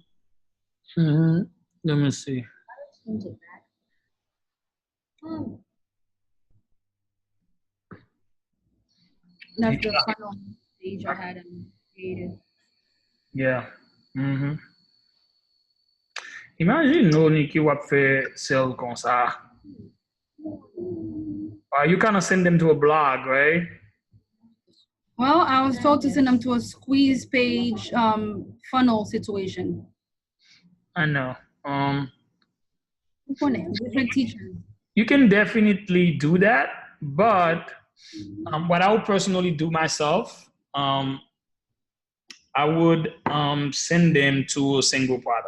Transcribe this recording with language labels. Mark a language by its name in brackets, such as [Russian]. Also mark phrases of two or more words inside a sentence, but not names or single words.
[English] Let me see. That's the funnel page I had created. Yeah. Mm-hmm. [Haitian Creole] Imagine nou ni ki wap fe sell kon sa. [English] You kind of send them to a blog, right? Well, I was told to send them to a squeeze page funnel situation. I know. Different teachers. You can definitely do that, but what I would personally do myself, I would send them to a single product.